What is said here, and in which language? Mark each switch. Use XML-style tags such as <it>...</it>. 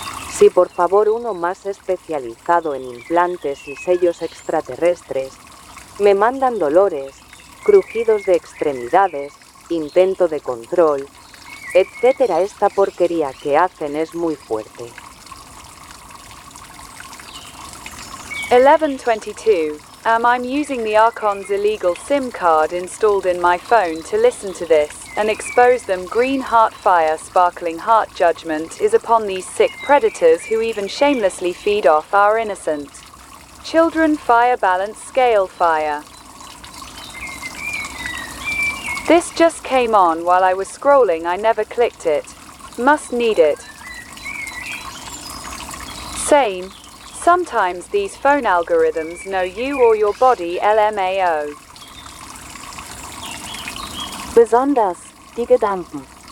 <es>Sí, por favor, uno más especializado en implantes y sellos extraterrestres. Me mandan dolores, crujidos de extremidades, intento de control, etc. Esta porquería que hacen es muy fuerte. 1122.</es> <en>I'm using the Archon's illegal SIM card installed in my phone to listen to this and expose them. Green heart fire, sparkling heart judgment is upon these sick predators who even shamelessly feed off our innocent children. Fire balance scale fire. This just came on while I was scrolling. I never clicked it. Must need it. Same. Sometimes these phone algorithms know you or your body, LMAO.</en> <de>Besonders, die Gedanken.</de>